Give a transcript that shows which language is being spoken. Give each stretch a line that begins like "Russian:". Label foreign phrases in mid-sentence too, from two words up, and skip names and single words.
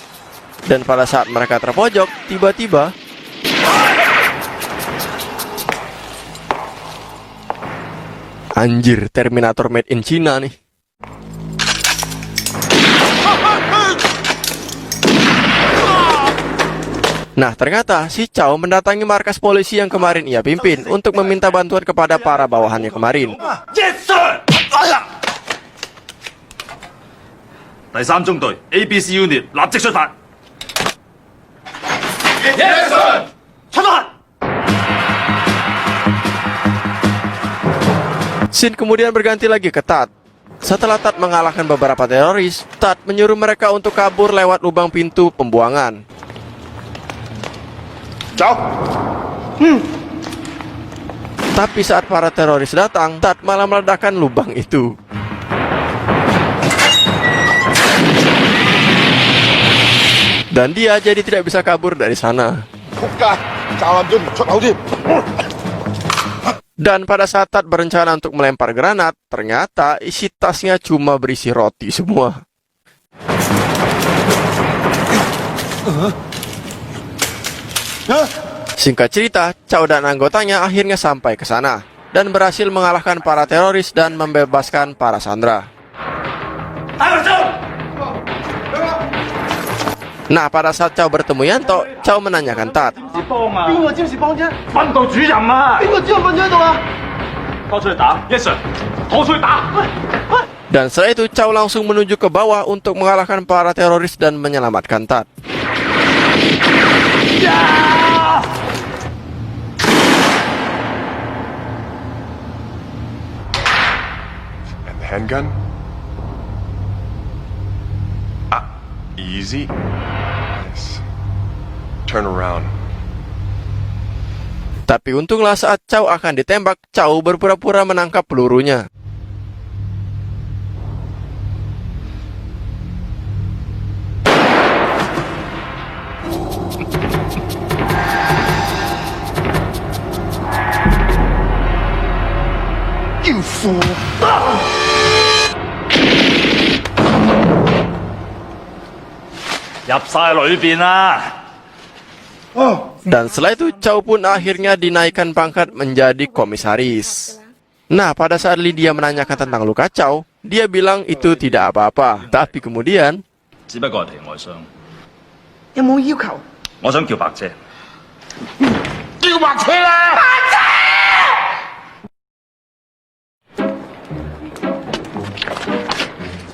Indonesian: Dan pada saat mereka terpojok, tiba-tiba anjir, Terminator
English: made in China
Indonesian: nih. Nah, ternyata si Chow mendatangi markas polisi yang kemarin ia pimpin untuk meminta bantuan kepada para bawahannya kemarin.
English: Yes sir！
Cantonese: 第三中隊
English: ABC Unit
Cantonese: 立即出發。
English: Yes sir！ 出發！
Indonesian: Scene kemudian berganti lagi ke Tat. Setelah Tat mengalahkan beberapa teroris, Tat menyuruh mereka untuk kabur lewat lubang pintu pembuangan.
Cantonese: 走。
Indonesian: Tapi saat para teroris datang, Tat malah meledakkan lubang itu. Dan dia jadi tidak bisa kabur dari sana.
Cantonese: 仆街，炸爛咗條出口添。
Indonesian: Dan pada saat Tat berencana untuk melempar granat, ternyata isi tasnya cuma berisi roti semua. Singkat cerita, Chow dan anggotanya akhirnya sampai ke sana dan berhasil mengalahkan para teroris dan membebaskan para sandera. Nah, pada saat Chow bertemu Yanto, Chow menanyakan Tat.
Cantonese: 邊個占士幫啫？訓導主任啊！邊個主任瞓咗喺度啊？拖出去打 ，
English: Yes sir，
Cantonese: 拖出去打。喂！
Indonesian: Dan setelah itu Chow langsung menuju ke bawah untuk mengalahkan para teroris dan menyelamatkan Tat.
English: And the handgun? Easy. Nice. Turn around.
Indonesian: Tapi untunglah saat Chow akan ditembak, Chow berpura-pura menangkap pelurunya.
English: You fool！
Cantonese: 入晒裏邊啦。
Indonesian: Dan setelah itu Chow pun akhirnya dinaikkan pangkat menjadi komisaris. Nah, pada saat Lydia menanyakan tentang luka Chow, dia bilang itu tidak apa-apa. Tapi kemudian,
Cantonese: 只不過係皮外傷。有冇要求？我想叫白姐。叫白車啦！白